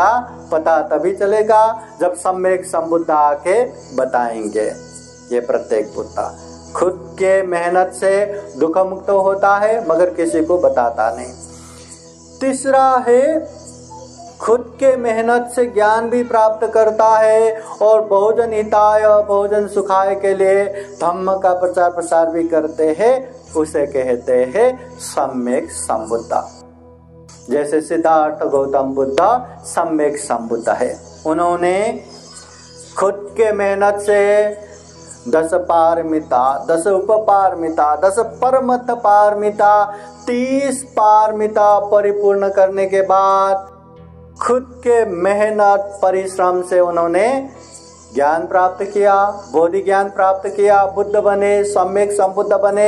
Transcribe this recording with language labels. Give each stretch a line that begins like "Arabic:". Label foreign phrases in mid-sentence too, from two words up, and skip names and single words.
Hindi: पता तभी चलेगा जब सम्यक संबुद्ध आके बताएंगे। ये प्रत्येक बुद्ध खुद के मेहनत से दुख मुक्त होता है मगर किसी को बताता नहीं। तीसरा है खुद के मेहनत से ज्ञान भी प्राप्त करता है और
Pali: बहुजन हिताय बहुजन सुखाय
Hindi: के लिए धम्म का प्रचार प्रसार भी करते हैं। उसे कहते हैं सम्यक संबुद्ध। जैसे सिद्धार्थ गौतम बुद्ध सम्यक संबुद्ध है। उन्होंने खुद के मेहनत से 10 पारमिता, 10 उपपारमिता, 10 परमत पारमिता, 30 पारमिता परिपूर्ण करने के बाद खुद के मेहनत परिश्रम से उन्होंने ज्ञान प्राप्त किया, बोधि ज्ञान प्राप्त किया, बुद्ध बने, सम्यक संबुद्ध बने।